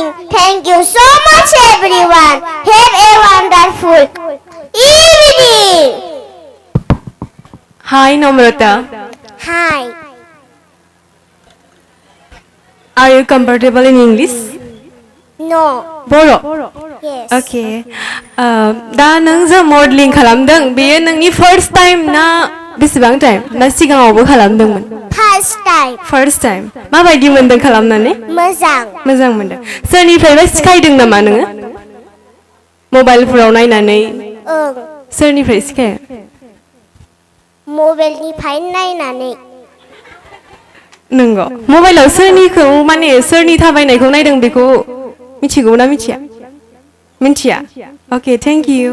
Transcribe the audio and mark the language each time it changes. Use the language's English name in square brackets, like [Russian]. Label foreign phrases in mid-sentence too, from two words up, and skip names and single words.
[English] Thank you so much everyone. Have a wonderful evening. Hi Namrata. Hi. Are you comfortable in English? No. Boro. Yes. Okay. [Bodo] दा नों जो मडेलिं खालामदों बेयो नोंनि [English] first time [Bodo] ना बेसेबां टाइम ना सिगाङावबो खालामदोंमोन? 5 [English] First time. [Bodo] माबायदि मोनदों खालामनानै? मोजां मोनदों। सोरनिफ्रायबा सिखायदों नामा नोङो? मबाइलफोराव नायनानै? सोरनिफ्राय सिखाया? मबाइलनिफ्राय नायनानै। नंगौ। मबाइलाव सोरनिखौ माने सोरनि थाबायनायखौ नायदों बेखौ मिथिगौ ना मिथिया? मिथिया? [English] Okay, thank you.